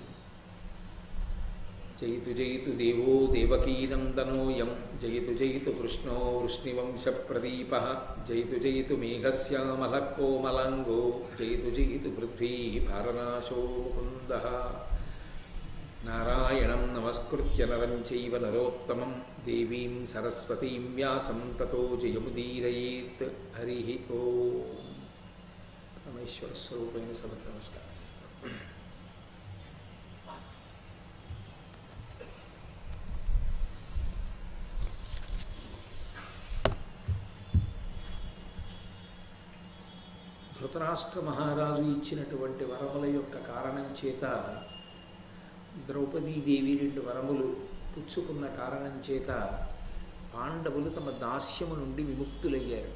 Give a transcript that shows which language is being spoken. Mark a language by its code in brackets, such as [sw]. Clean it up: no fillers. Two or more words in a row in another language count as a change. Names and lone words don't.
[sa] जयतु जयतु देवो देवकीनन्दनोऽयं जयतु जयतु कृष्णो वृष्णिवंशप्रदीपः जयतु जयतु मेघश्यामलः कोमलाङ्गो जयतु जयतु पृथ्वी भारनाशो मुकुन्दः। नारायणं नमस्कृत्य नरं चैव नरोत्तमं देवीं सरस्वतीं व्यासं ततो जयमुदीरयेत्। हरिः ओम्। [hi] परमेश्वरस्वरूपेण सबके नमस्कार। [te] ధృతరాష్ట్ర మహారాజు ఇచ్చినటువంటి వరముల యొక్క కారణం చేత ద్రౌపదీదేవి 2 వరములు పుచ్చుకున్న కారణం చేత పాండవులు తమ దాస్యము నుండి విముక్తులయ్యారు.